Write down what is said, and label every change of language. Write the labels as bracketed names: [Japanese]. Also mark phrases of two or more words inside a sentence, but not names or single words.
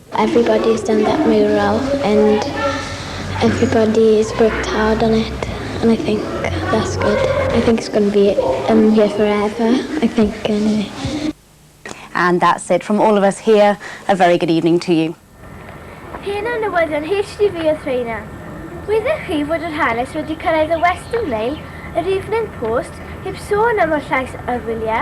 [English] Everybody's done that mural, and everybody's worked hard on it, and I think that's good. I think it's going to be here forever, I think, anyway. And that's it from all of us here. A very good evening to you. [Welsh] Hyn yn newyddion HTV o Threina. Wyddech chi fod yr hanes wedi cyrraedd y Western Mail, yr Evening Post, heb sôn am y llais y wyliau.